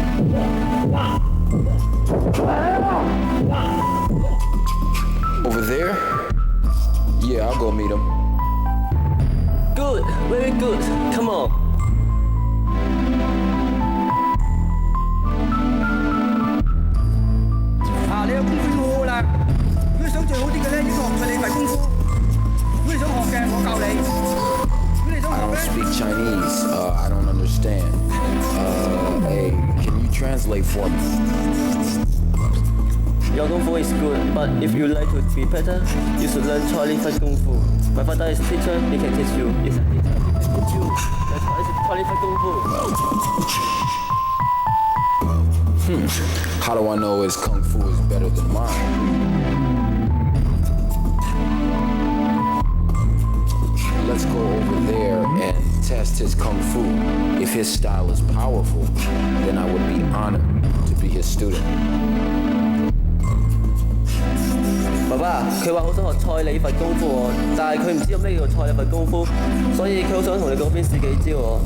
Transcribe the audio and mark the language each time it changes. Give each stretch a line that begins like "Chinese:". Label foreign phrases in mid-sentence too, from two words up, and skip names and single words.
English: Over there? Yeah, I'll go meet him. Good, very good. Come on.
Cantonese: 你有功夫好好啦。如果你想做好啲嘅咧，應該學佢呢份功夫。如果你想學嘅，我教你。如果你想學
English: I don't speak Chinese. I don't understand. Hey, can you translate for me? Your Kung Fu is good, but if you like to be better, you should learn Chinese Kung Fu. My father is a teacher, he can teach you. He's a teacher, he can teach you. That's Chinese Kung Fu. How do I know his Kung Fu is better than mine? Let's go over there and test his Kung Fu. If his style is powerful, then I would be honored to be his student.
Cantonese: 爸爸，佢話好想學蔡李佛功夫喎，但係佢唔知有咩叫蔡李佛功夫，所以佢好想同你嗰邊試幾招喎。